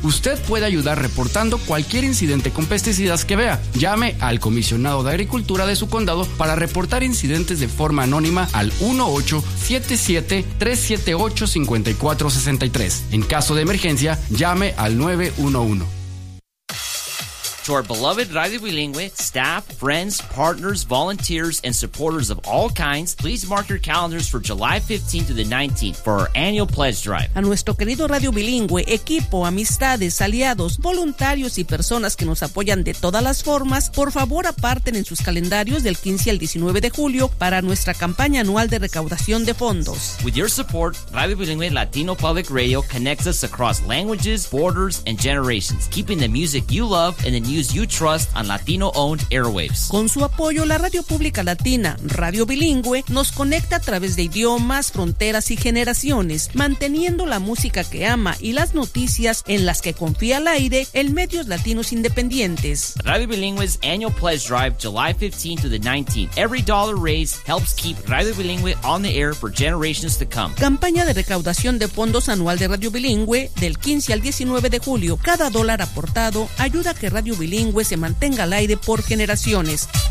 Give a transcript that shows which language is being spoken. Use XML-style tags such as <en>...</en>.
<es>Usted puede ayudar reportando cualquier incidente con pesticidas que vea. Llame al Comisionado de Agricultura de su condado para reportar incidentes de forma anónima al 1-877-378-5463. En caso de emergencia, llame al 911.</es> <en>To our beloved Radio Bilingüe staff, friends, partners, volunteers, and supporters of all kinds, please mark your calendars for July 15th to the 19th for our annual pledge drive.</en> <es>A nuestro querido Radio Bilingüe, equipo, amistades, aliados, voluntarios y personas que nos apoyan de todas las formas, por favor aparten en sus calendarios del 15 al 19 de julio para nuestra campaña anual de recaudación de fondos.</es> <en>With your support, Radio Bilingüe Latino Public Radio connects us across languages, borders, and generations, keeping the music you love and the news you trust on Latino-owned airwaves.</en> <es>Con su apoyo, la radio pública latina, Radio Bilingüe, nos conecta a través de idiomas, fronteras y generaciones, manteniendo la música que ama y las noticias en las que confía al aire en medios latinos independientes.</es> <en>Radio Bilingüe's annual pledge drive, July 15 to the 19th. Every dollar raised helps keep Radio Bilingüe on the air for generations to come.</en> <es>Campaña de recaudación de fondos anual de Radio Bilingüe del 15 al 19 de julio. Cada dólar aportado ayuda a que Radio Bilingüe bilingüe se mantenga al aire por generaciones.</es>